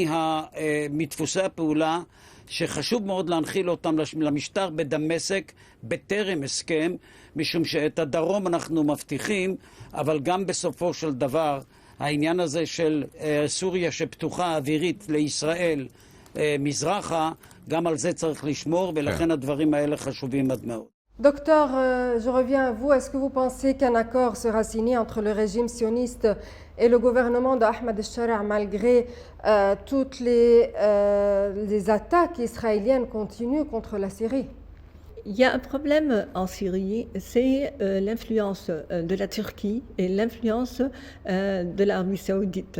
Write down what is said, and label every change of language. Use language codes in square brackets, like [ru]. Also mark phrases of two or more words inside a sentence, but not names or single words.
[he] מדפוסי הפעולה שחשוב מאוד להנחיל אותם למשטר בדמשק בטרם הסכם, משום שאת הדרום אנחנו מבטיחים, אבל גם בסופו של דבר העניין הזה של סוריה שפתוחה אווירית לישראל מזרחה, גם על זה צריך לשמור, ולכן הדברים האלה חשובים עד מאוד. [fr] Docteur, je reviens à vous. Est-ce que vous pensez qu'un accord sera signé entre le régime sioniste et le gouvernement d'Ahmed al-Shara malgré toutes les attaques israéliennes continues contre la Syrie? Il y a un problème en Syrie, c'est l'influence de la Turquie et l'influence de l'Arabie saoudite.